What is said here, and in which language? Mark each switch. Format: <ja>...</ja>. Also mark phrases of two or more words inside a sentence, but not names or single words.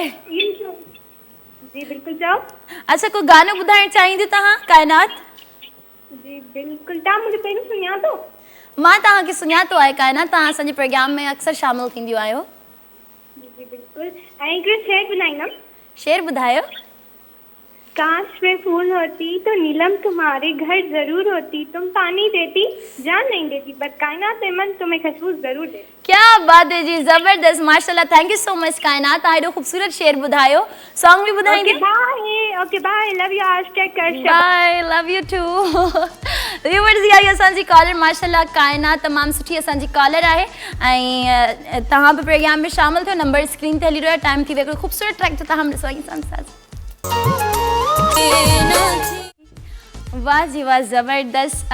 <sd>जी बिल्कुलु, चओ। अच्छा, को गानो ॿुधाइणु चाहींदियूं तव्हां? कायनात जी बिल्कुलु। तव्हां मूंखे पहिरियों सुञातो? मां तव्हांखे सुञातो आहे कायनात, तव्हां असांजे प्रोग्राम में अक्सर शामिलु थींदियूं आहियो। जी बिल्कुलु। ऐं हिकिड़ो शेर ॿुधाईंदमि। शेर ॿुधायो।</sd> <ur>کاش وہ پھول ہوتی تو نیلم تمہارے گھر ضرور ہوتی، تم پانی دیتی جان نہیں دیتی، پر کائنات من تمہیں خوشبو ضرور دیتی. کیا بات ہے جی، زبردست، ماشاءاللہ.</ur> <en>thank you so much</en> <sd>कायनात, तव्हां एॾो ख़ूबसूरत शेर ॿुधायो। सॉन्ग बि ॿुधाईंदी?</sd> <en>OK bye, love you. आज take care. Bye, love you too.</en> <sd>व्यूअर्स, इहा आई असांजी कॉलर, माशाल्लाह कायनात तमामु सुठी असांजी कॉलर आहे ऐं तव्हां बि प्रोग्राम में शामिलु थियो।</sd> <en>number screen</en> <sd>ते हली रहियो आहे। टाइम थी वियो हिकिड़ो ख़ूबसूरत ट्रैक जो तव्हां ॾिसो। वाह जी वाह, ज़बरदस्त।</sd>